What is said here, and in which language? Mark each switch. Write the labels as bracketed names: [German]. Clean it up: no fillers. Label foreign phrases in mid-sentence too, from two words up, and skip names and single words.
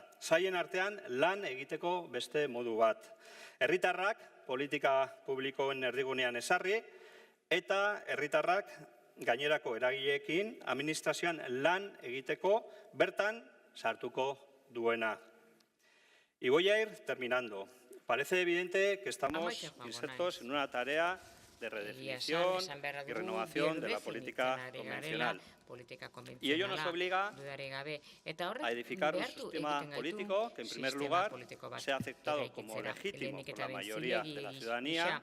[Basque] Sailen artean lan egiteko beste modu bat. Herritarrak politika publikoen erdigunean ezarri eta herritarrak gainerako eragileekin administrazioan lan egiteko bertan sartuko duena. [Spanish] Y voy a ir terminando. Parece evidente que estamos insertos en una tarea de redefinición y renovación de la política convencional. Y ello nos obliga a edificar un sistema político que, en primer lugar, sea aceptado como legítimo por la mayoría de la ciudadanía.